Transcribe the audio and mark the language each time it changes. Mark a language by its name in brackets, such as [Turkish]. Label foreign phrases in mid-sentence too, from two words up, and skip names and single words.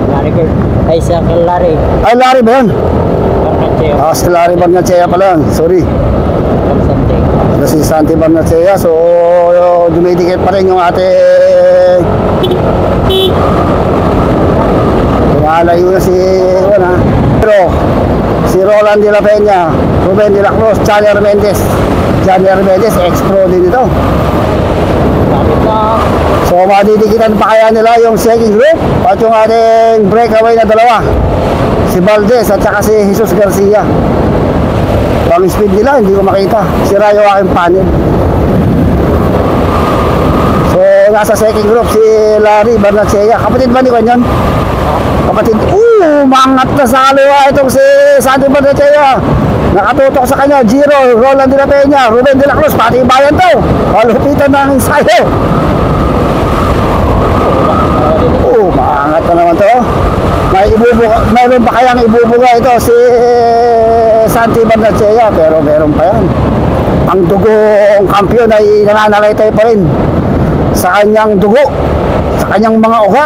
[Filipino] Ay sa Larry. Ay Larry ba yun? Barnechea. Si Larry Barnechea pala. Sorry. Ito si Santi Barnechea. So dumidikit pa rin yung ating lumalayo na si pero si Roland de la Peña, Ruben de la Cruz, Johnny Armendez. Johnny Armendez ex-pro din ito. So madidikitan pa kaya nila yung [English] second group [Filipino] at yung ating breakaway na dalawa, si Valdez at saka si Jesus Garcia. Pang speed nila hindi ko makita, sira yung aking panel. So nasa [English] second group [Filipino] si Larry Barnechea. Kapatid ba ni Kanyon? Kapatid. Mangat na sa kaliwa itong si Santi Barnechea. Nakatutok sa kanya Giro, Roland de la Peña, Ruben de la Cruz, pati bayan to. Kalupitan ng ensayo. Maangat na naman to. Mayroon pa kayang ibubuga ito si Santi Barnechea, pero meron pa yan. Ang dugong kampiyon ay nananalaytay pa rin sa kanyang dugo, sa kanyang mga ugat.